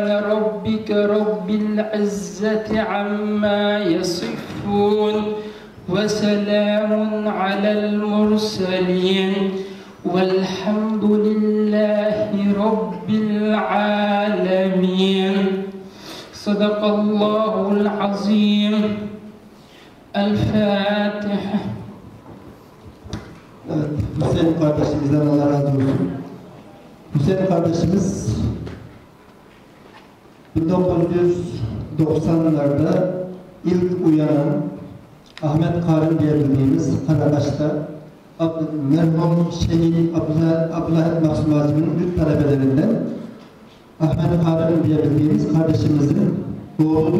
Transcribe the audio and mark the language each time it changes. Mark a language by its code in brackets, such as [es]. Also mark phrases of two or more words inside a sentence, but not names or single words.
[ar] ربك رب العزة عما يصفون وسلام على المرسلين والحمد لله رب العالمين صدق الله العظيم الفاتحة. [tr] Evet, Hüseyin kardeşimizden Allah razı olsun. Hüseyin kardeşimiz 1990'larda ilk uyanan Ahmet Karın diye bildiğimiz Karakaş'ta merhum Şehit Abdülhamit Mahsum Hacı'nın büyük talebelerinden Ahmet Karın diye bildiğimiz kardeşimizin oğludur.